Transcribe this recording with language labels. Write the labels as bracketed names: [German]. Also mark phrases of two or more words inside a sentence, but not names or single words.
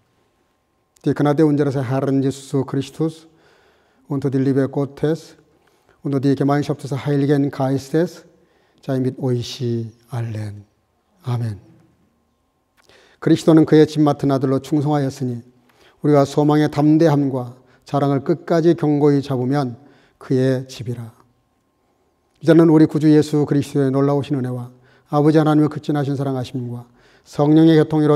[German] Die Gnade unseres Herrn Jesus Christus und die Liebe Gottes und die Gemeinschaft des Heiligen Geistes sei mit euch allen. [Korean] 아멘. 그리스도는 그의 집 맡은 아들로 충성하였으니 우리가 소망의 담대함과 자랑을 끝까지 견고히 잡으면 그의 집이라. 이제는 우리 구주 예수 그리스도의 놀라우신 은혜와 아버지 하나님의 극진하신 사랑하심과 성령의 교통으로